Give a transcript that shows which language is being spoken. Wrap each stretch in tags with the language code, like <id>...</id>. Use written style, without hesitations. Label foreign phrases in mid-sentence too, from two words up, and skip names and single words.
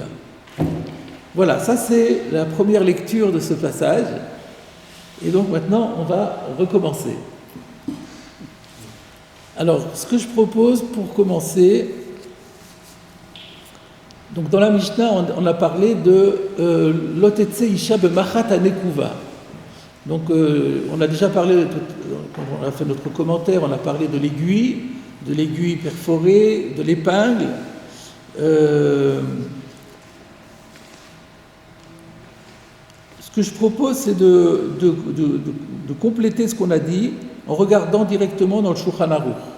<fr>Voilà, ça c'est la première lecture de ce passage. Et donc maintenant, on va recommencer. Alors, ce que je propose pour commencer, donc dans la Mishnah, on a parlé de</fr> <he>לא תצא אשה במחט הנקובה.</he> <fr>Donc, on a déjà parlé, quand on a fait notre commentaire, on a parlé de l'aiguille perforée, de l'épingle. Ce que je propose, c'est de compléter ce qu'on a dit en regardant directement dans le Shulchan Aruch.</fr>